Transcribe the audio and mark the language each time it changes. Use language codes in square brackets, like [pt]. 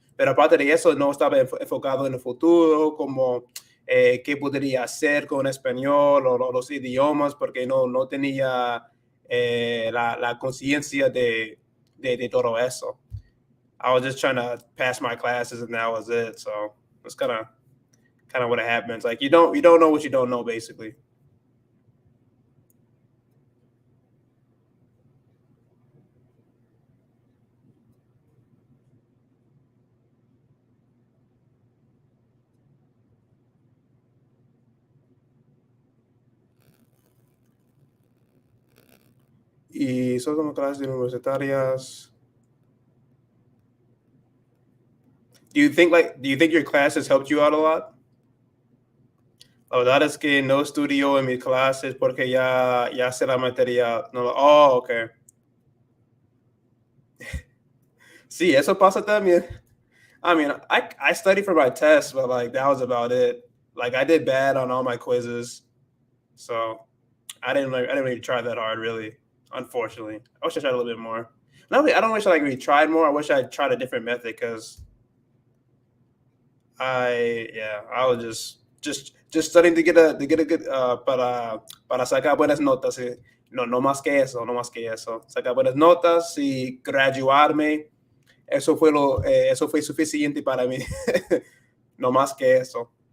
[es] Pero aparte de eso, no estaba enfocado en el futuro, como qué podría hacer con español o los idiomas, porque no tenía la conciencia de todo eso. [en] I was just trying to pass my classes and that was it. So it's kind of what happens. Like you don't know what you don't know, basically. [es] Y son como clases universitarias. [en] Do you think your class has helped you out a lot? [es] La verdad es que no estudio en mis clases porque ya sé la materia. [en] No, oh, okay. [es] Sí, eso pasa también. [en] I mean, I studied for my test, but like that was about it. Like I did bad on all my quizzes, so I didn't really try that hard, really. Unfortunately, I wish I tried a little bit more. No, I don't wish I like really tried more. I wish I tried a different method because I was just studying to get a good [es] para sacar buenas notas. No más que eso, no más que eso. Sacar buenas notas y graduarme. Eso fue suficiente para mí. No más que eso.